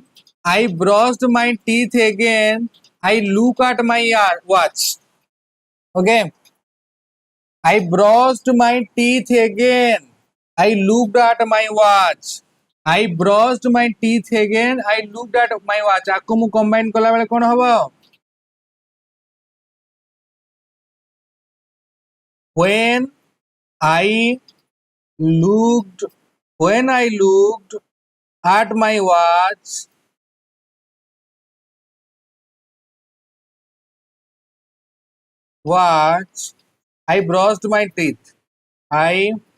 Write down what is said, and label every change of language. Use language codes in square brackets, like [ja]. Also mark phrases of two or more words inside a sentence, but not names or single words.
[en] I brushed my teeth again I look at my watch okay I brushed my teeth again I looked at my watch I brushed my teeth again I looked at my watch [or] ଆକୁ ମୁଁ କମ୍ବାଇନ କଲା ବେଳେ କଣ ହେବ [en] when I looked when I looked at my watch I brushed my teeth I